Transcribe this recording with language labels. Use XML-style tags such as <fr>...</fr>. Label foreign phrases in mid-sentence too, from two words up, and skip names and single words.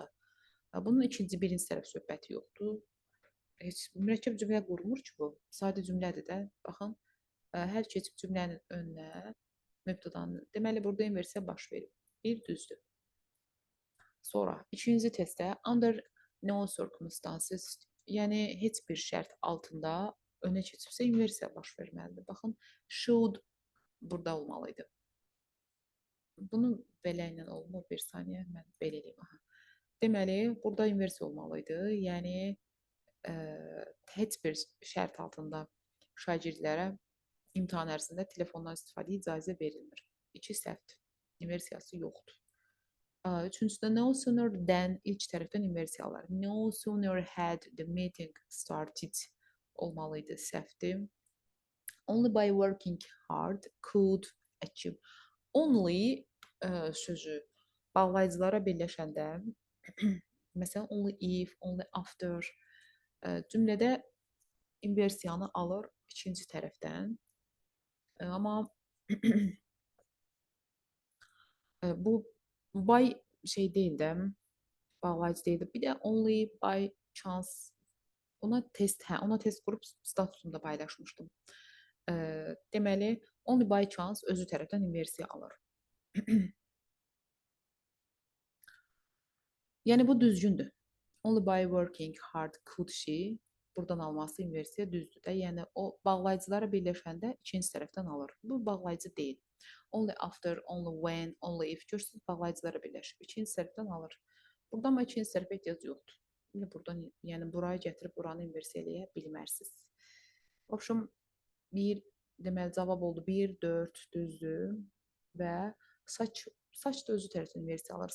<az>Bunun ikinci, birinci tərəf söhbəti yoxdur. Heç mürəkkəb cümlə qurmur ki bu. Sadə cümlədir də. Baxın, hər keçib cümlənin önünə mübtədanın. Deməli, burada inversiya baş verib. Bir düzdür. Sonra, ikinci testdə</az> <en>under no circumstances,</en> <az>yəni heç bir şərt altında önə keçibsə inversiya baş verməlidir. Baxın, should burada olmalıydı. Bunu belə ilə olmur. Bir saniyə, mən belə eləyim. Aha. Deməli, burada inversiya olmalıydı. Yəni, heç bir şərt altında şagirdlərə imtahan ərzində telefondan istifadə icazə verilmir. 2 səhvdir. İnversiyası yoxdur. Üçüncüdə</az> <en>no sooner than</en> <az>ilk tərəfdən inversiya alır.</az> <en>No sooner had the meeting started</en> <az>olmalıydı, səhvdir.</az> <en>Only by working hard could achieve.</en> <az>Only sözü bağlayıcılara birləşəndə məsələn</az> <en>only if, only after</en> <az>cümlədə inversiyanı alır ikinci tərəfdən. Amma bu by şey deyil də, bağlayıcı deyil də. Bir də</az> <en>only by chance</en> <az>ona test qrup statusunda paylaşmışdım. Deməli,</az> <en>only by chance</en> <az>özü tərəfdən inversiya alır. Yəni bu düzgündür.</az> <en>Only by working hard could she</en> <az>buradan alması inversiya düzdür də. Yəni o bağlayıcılara birləşəndə ikinci tərəfdən alır. Bu bağlayıcı deyil.</az> <en>Only after, only when, only if</en> <az>görürsünüz bağlayıcılara birləşib ikinci tərəfdən alır. Buradan amma ikinci tərəfə ehtiyac yoxdur. Buradan, yəni buraya gətirib buranı inversiya eləyə bilmərsiniz. Obşum deməli cavab oldu 1, 4 düzdür və saç da özü tərəfdən inversiya alır.</az>